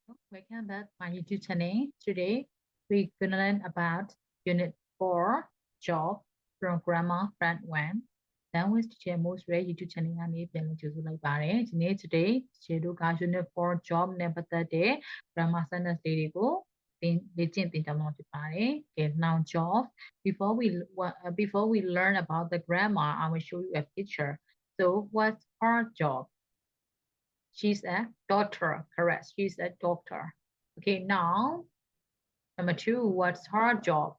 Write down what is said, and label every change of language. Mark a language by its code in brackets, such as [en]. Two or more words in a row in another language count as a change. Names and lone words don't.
[en] Welcome back to my YouTube channel. Today we're gonna learn about Unit 4 Job from Grammar Friend-1. Then with teacher most rare YouTube channel [my] ကနေပြန်လည်ကြိုဆိုလိုက်ပါတယ်။ဒီနေ့ today ကျေတို့က Unit 4 Job နဲ့ပတ်သက်တဲ့ [en] grammar sentence [my] တွေကိုလေ့ကျင့်သင်ကြားမှာဖြစ်ပါတယ်။ [en] Okay, now job. Before we learn about the grammar, I will show you a picture. So what's her job? She's a doctor, correct? She's a doctor. Okay, now, number 2, what's her job?